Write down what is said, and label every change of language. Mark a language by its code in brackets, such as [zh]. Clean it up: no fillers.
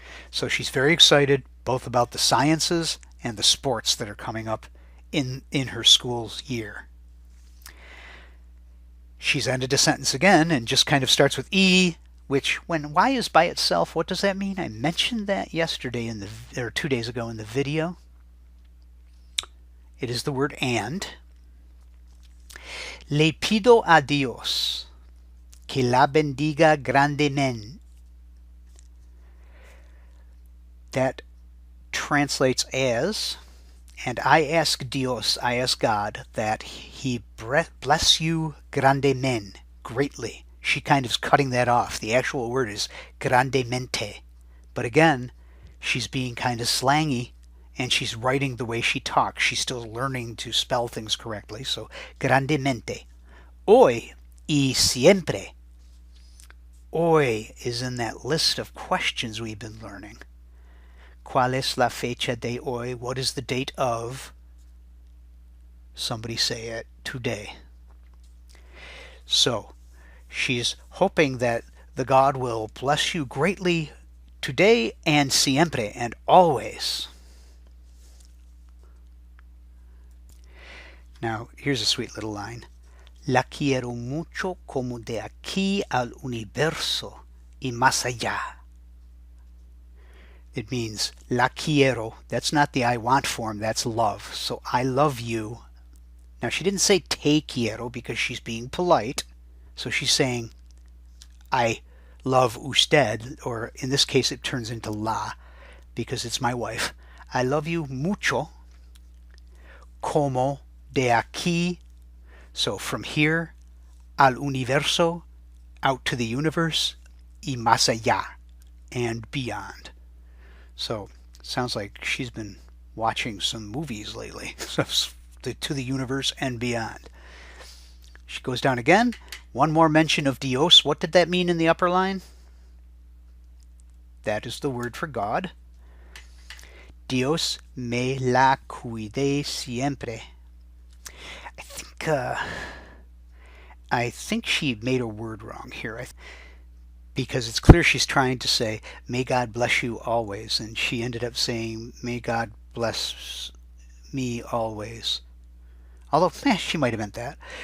[en] So she's very excited both about the sciences and the sports that are coming up in her school's year. She's ended a sentence again and just kind of starts with E, which when Y is by itself, what does that mean? I mentioned that yesterday or 2 days ago in the video. It is the word and. [es] Le pido a Dios que la bendiga grandemente. [en] That translates as, and I ask Dios, I ask God, that He bless you grandemente, greatly. She kind of is cutting that off. The actual word is grandemente. But again, she's being kind of slangy, and she's writing the way she talks. She's still learning to spell things correctly. So, grandemente. [es] Hoy y siempre. [en] Hoy is in that list of questions we've been learning. [es] ¿Cuál es la fecha de hoy? [en] What is the date of? Somebody say it. Today. So, she's hoping that the God will bless you greatly today and siempre and always. Now, here's a sweet little line. [es] La quiero mucho como de aquí al universo y más allá. [en] It means [es] la quiero. [en] That's not the I want form, that's love. So I love you. Now she didn't say [es] te quiero [en] because she's being polite. So she's saying I love usted, or in this case it turns into la because it's my wife. I love you [es] mucho. Como de aquí. [en] So from here [es] al universo, [en] out to the universe, [es] y más allá, [en] and beyond. So, sounds like she's been watching some movies lately. To the universe and beyond. She goes down again. One more mention of Dios. What did that mean in the upper line? That is the word for God. [es] Dios me la cuide siempre. [en] I think she made a word wrong here. Because it's clear she's trying to say, may God bless you always, and she ended up saying, may God bless me always. Although, she might have meant that.